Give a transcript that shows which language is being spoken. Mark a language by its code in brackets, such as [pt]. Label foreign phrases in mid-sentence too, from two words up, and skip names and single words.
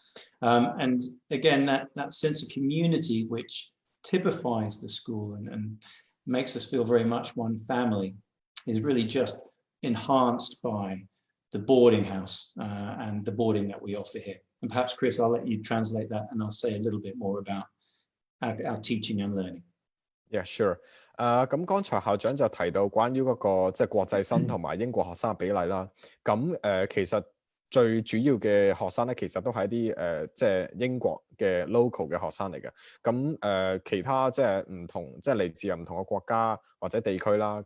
[en] And again, that sense of community which typifies the school and makes us feel very much one family is really just enhanced by the boarding house and the boarding that we offer here. And perhaps, Chris, I'll let you translate that and I'll say a little bit more about our teaching and learning. Yeah, sure. [yue] 咁剛才校長就提到關於嗰個即係國際生同埋英國學生嘅比例啦。咁其實最主要嘅學生咧，其實都係一啲即係英國嘅 local 嘅學生嚟嘅。咁其他即係唔同，即係嚟自唔同嘅國家或者地區啦。